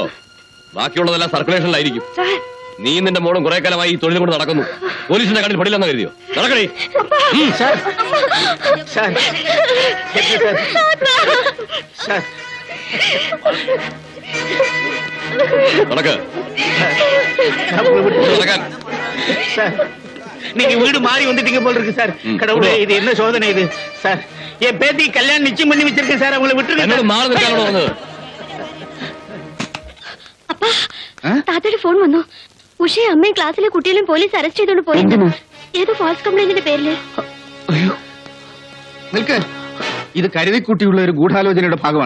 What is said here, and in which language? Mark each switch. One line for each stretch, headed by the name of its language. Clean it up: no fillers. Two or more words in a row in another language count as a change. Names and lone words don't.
Malayalam: ബാക്കിയുള്ളതെല്ലാം സർക്കുലേഷനിലായിരിക്കും. നീ നിന്റെ മോളും കുറെ കാലമായി ഈ തൊഴിൽ കൊണ്ട് നടക്കുന്നു. പോലീസിന്റെ കണ്ണിൽ പെടില്ലെന്ന് കരുതിയോ? നടക്കണേ. നടക്ക്. നടക്കാൻ.
Tamil: நீங்க வீடு மாறி வந்துட்டீங்க போல இருக்கு சார். கடவுளே, இது என்ன சோதனை இது சார்? என் பேத்தி கல்யாணம் நிச்சயம் பண்ணி வச்சிருக்கேன் சார். அவங்களை விட்டுருங்க.
Malayalam: മാറി നിൽക്കാനോട് വന്നത്? താത്തയുടെ ഫോൺ വന്നു. ഉഷയെ അമ്മയും ക്ലാസ്സിലെ കുട്ടികളും പോലീസ് അറസ്റ്റ് ചെയ്തോണ്ട് പോയി. ഏതോ ഫാൾസ് കംപ്ലൈന്റിന്റെ പേരില്. നിൽക്ക്. ഇത് കരുതിക്കുട്ടിയുള്ള ഒരു ഗൂഢാലോചനയുടെ ഭാഗമാണ്.